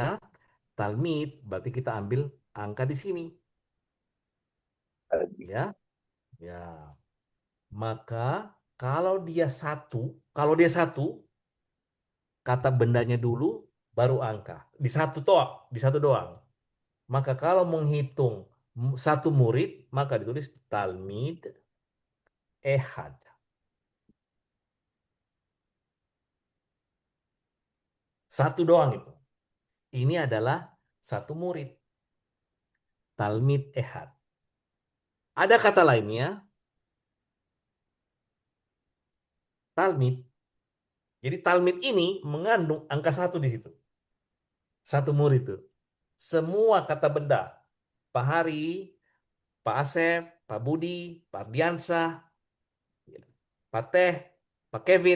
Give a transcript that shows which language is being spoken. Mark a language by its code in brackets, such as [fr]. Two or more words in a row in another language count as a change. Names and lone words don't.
[id] Talmid berarti kita ambil angka di sini, ya. Ya. Maka kalau dia satu, kata bendanya dulu, baru angka. Di satu doang. Maka kalau menghitung satu murid, maka ditulis [he] תלמיד אחד. [id] Satu doang itu. Ini adalah satu murid. [he] תלמיד אחד. [id] Ada kata lainnya, talmid. Jadi talmid ini mengandung angka satu di situ. Satu murid itu. Semua kata benda. Pak Hari, Pak Asep, Pak Budi, Pak Ardiansah, Pak Teh, Pak Kevin.